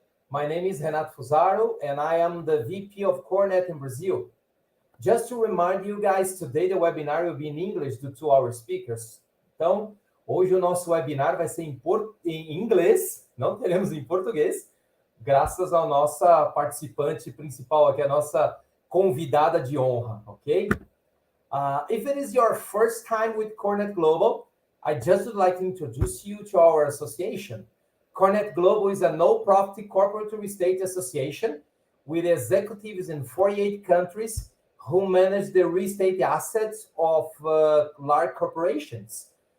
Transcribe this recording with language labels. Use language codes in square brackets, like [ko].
[en] My name is Renato Fusaro and I am the VP of Corenet in Brazil. Just to remind you guys, today the webinar will be in English due to our speakers. [pt] Então, hoje o nosso webinar vai ser em inglês, não teremos em português, graças à nossa participante principal aqui, a nossa convidada de honra, ok? [en] If it is your first time with Corenet Global, I just would like to introduce you to our association. Corenet Global is a no-profit corporate real estate association with executives in 48 countries who manage the real estate assets of large corporations.